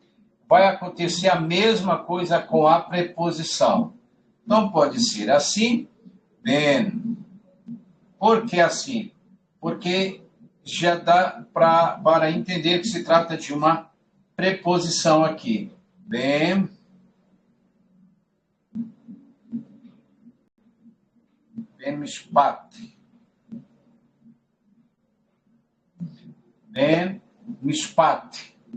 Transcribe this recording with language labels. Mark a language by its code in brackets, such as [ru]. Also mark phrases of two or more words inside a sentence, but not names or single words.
[pt] Vai acontecer a mesma coisa com a preposição. Não pode ser assim, ben. Por que assim? Porque já dá para entender que se trata de uma preposição aqui. [he] בין משפט. בין משפט.